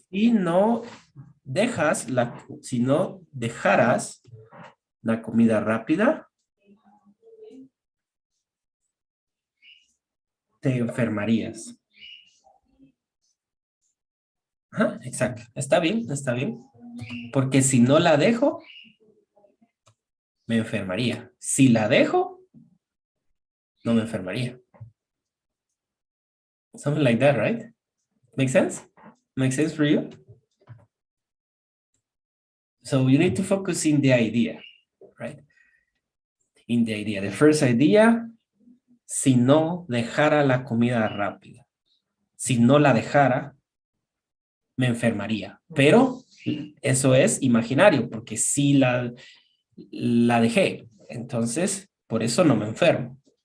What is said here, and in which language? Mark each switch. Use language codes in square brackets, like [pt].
[es] si no dejas si no dejaras la comida rápida, te enfermarías. Ajá, exacto. Está bien, está bien. Porque si no la dejo, me enfermaría. Si la dejo, no me enfermaría. [en] Something like that, right? Make sense? Make sense for you? So you need to focus in the idea, right? In the idea. The first idea, [es] si no dejara la comida rápida. Si no la dejara, me enfermaría. Pero eso es imaginario, porque si la dejé. Entonces, por eso no me enfermo.